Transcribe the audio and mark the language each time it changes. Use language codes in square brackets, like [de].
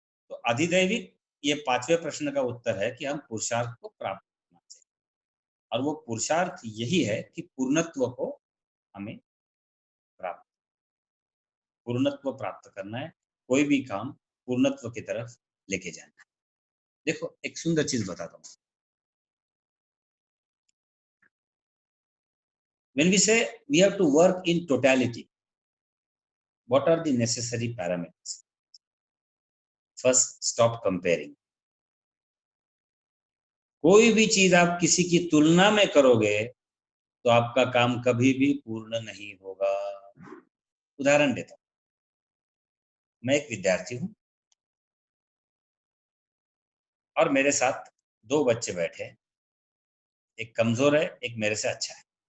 [hi] तो अधिदैविक, ये 5वें प्रश्न का उत्तर है कि हम पुरुषार्थ को प्राप्त करना चाहिए, और वो पुरुषार्थ यही है कि पूर्णत्व को हमें प्राप्त पूर्णत्व प्राप्त करना है, कोई भी काम पूर्णत्व की तरफ लेके जाना है। देखो एक सुंदर चीज बताता हूँ। [en] When we say we have to work in totality, what are the necessary parameters? First, stop comparing. [hi] कोई भी चीज आप किसी की तुलना में करोगे तो आपका काम कभी भी पूर्ण नहीं होगा। उदाहरण देता हूं, मैं एक विद्यार्थी हूं और मेरे साथ दो बच्चे बैठे हैं, एक कमजोर है, एक मेरे से अच्छा है।